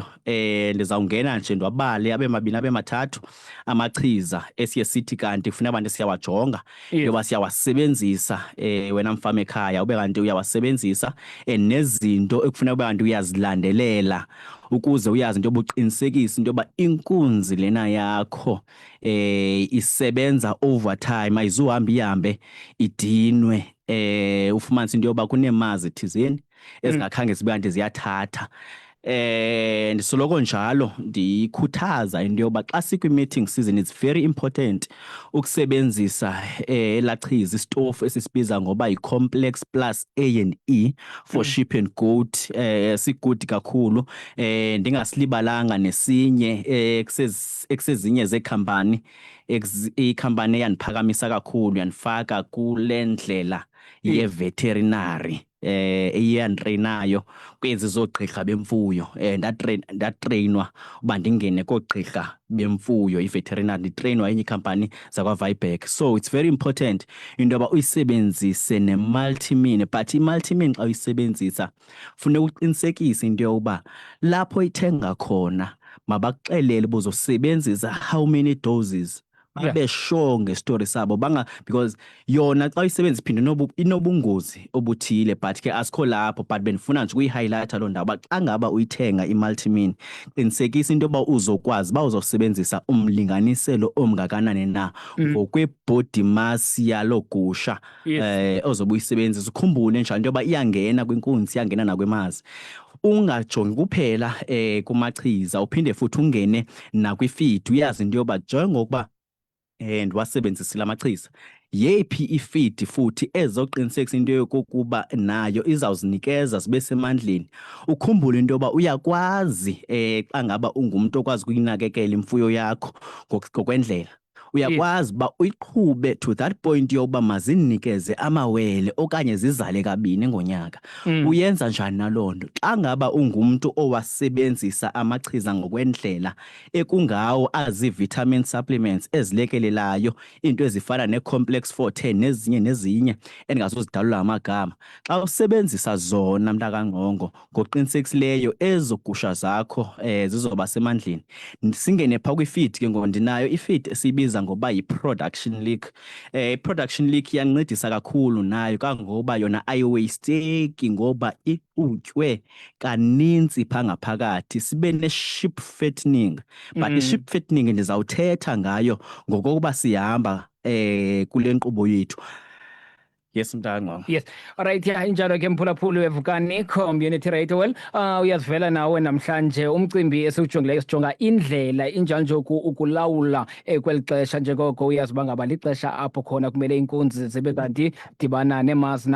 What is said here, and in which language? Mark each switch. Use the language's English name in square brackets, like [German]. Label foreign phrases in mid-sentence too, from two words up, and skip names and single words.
[Xhosa] Ndizawungena nje ndwabale abe mabini abe mathathu amachiza esiye sithi kanti kufuneka abantu siyawajonga yoba siyawasebenzisa wena mfama ekhaya ube kanti uyawasebenzisa nezinto ekufuneka ube kanti uyazilandelela ukuze uyazi into yoba uqinisekise into yoba inkunzi lena yakho isebenza overtime, ayizuhamba ihambe idinwe. Ufumanise into yoba kunemazi thizeni ezingakhange zibe kanti ziyathatha. Ndisoloko njalo ndikhuthaza into yoba xa sikwi- [English] mating season it's very important [Xhosa] ukusebenzisa elaa chiza isitofu esisibiza ngoba yi-Complex Plus A&E [English] for sheep and goat. [Xhosa] Sigudi kakhulu. Ndingasilibalanga nesinye ekusezinye zeekhampani, ikhampani eyandiphakamisa kakhulu yandifaka kule ndlela ye-veterinary eyanditreyinayo kwezi zoogqirha bemfuyo. Ndatreyinwa uba ndingene koogqirha bemfuyo i-veterinary, nditreyinwa enye ikhampani zakwaVibeck. [English] So it's very important [Xhosa] into yoba uyisebenzise ne-multimin, but i-multimin xa uyisebenzisa funeka uqinisekise into yoba lapho ithenga khona mabakuxelele buzosebenzisa [English] how many doses, [Xhosa] babe sure ngestori sabo because yona xa uyisebenzisa iphinde inobungozi obuthile, but ke asikho lapho. But bendifuna nje ukuyihighlighta loo ndawo uba xa ngaba uyithenga i-multimin qinisekisa into yoba uzokwazi uba uzosebenzisa umlinganiselo omngakanani na ngokwe- [English] body mass [Xhosa] yaloo gusha ozobe uyisebenzisa. Ukhumbule njalo into yoba iyangena kwinkunzi, iyangena nakwemazi. Ungajongi kuphela kumachiza, uphinde futhi ungene nakwifeed, uyazi into yoba njengokuba ndiwasebenzisile amachiza yephi ifeed futhi ezoqinisekisa into yokokuba nayo izawuzinikeza zibe semandleni. Ukhumbule into yoba uyakwazi xa ngaba ungumntu okwazi ukuyinakekela imfuyo yakho ngokwendlela, uyakwazi uba uyiqhube [English] to that point [Xhosa] yokuba mazinikeze amawele okanye zizale kabini ngonyaka. Uyenza njani naloo nto? Xa ngaba ungumntu owasebenzisa amachiza ngokwendlela ekungawo azii- [English] vitamin supplements [Xhosa] ezilekelelayo, iinto ezifana nee-complex 410 nezinye endingazuzidalula amagama. Xa usebenzisa zona mntakangqongo ngokuqinisekisileyo, ezo gusha zakho zizoba semandleni. Singene phaa kwi-feed ke ngoku ndinayo i-feed esiyibiza ngoba yi-production leak. I-production leak iyancedisa kakhulu nayo kangoba yona ayiwasteki ngoba ixutywe kaninzi phaa ngaphakathi, sibe ne- [English] ship fattening. [Xhosa] But i- [English] ship fattening [Xhosa] ndizawuthetha ngayo ngokokuba sihamba kule nkqubo yethu. Yes mntangqo. [English] Yes. [Xhosa] Alright, ya injalo ke mphulaphuli weVukani Community Radio. Well, uyazivela nawe namhlanje umcimbi esiwujongileyo sijonga indlela injalo nje ukulawula kweli xesha njengoko uyaziba ngaba lixesha apho khona kumele inkunzi zibe kanti dibana nemazi.